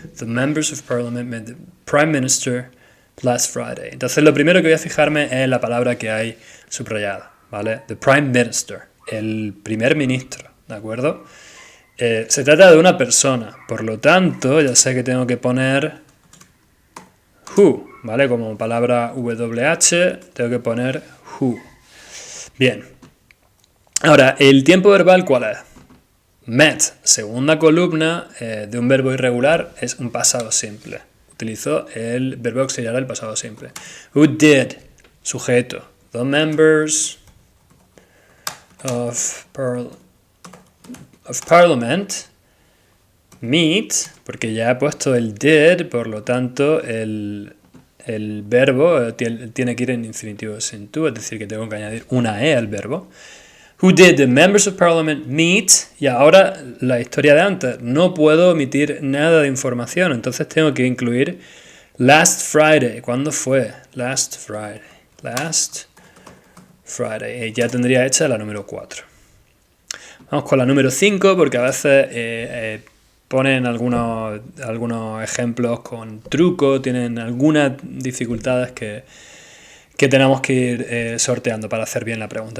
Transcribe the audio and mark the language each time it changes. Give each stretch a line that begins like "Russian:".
English: The members of parliament met the prime minister last Friday.
Spanish: Entonces lo primero que voy a fijarme es la palabra que hay subrayada, ¿vale?
English: The prime minister,
Spanish: el primer ministro, ¿de acuerdo? Se trata de una persona, por lo tanto ya sé que tengo que poner who, ¿vale? Como palabra WH tengo que poner who. Bien. Ahora, ¿el tiempo verbal cuál es? Met, segunda columna de un verbo irregular, es un pasado simple. Utilizo el verbo auxiliar del pasado simple.
English: Who did,
Spanish: sujeto.
English: The members of Parliament meet,
Spanish: porque ya he puesto el did, por lo tanto el verbo tiene que ir en infinitivo sin tú, es decir, que tengo que añadir una e al verbo.
English: Who did the members of parliament meet?
Spanish: Y ahora la historia de antes. No puedo omitir nada de información, entonces tengo que incluir
English: last Friday.
Spanish: ¿Cuándo fue?
English: Last Friday. Last Friday.
Spanish: Ya tendría hecha la número 4. Vamos con la número 5 porque a veces ponen algunos ejemplos con truco, tienen algunas dificultades que tenemos que ir sorteando para hacer bien la pregunta.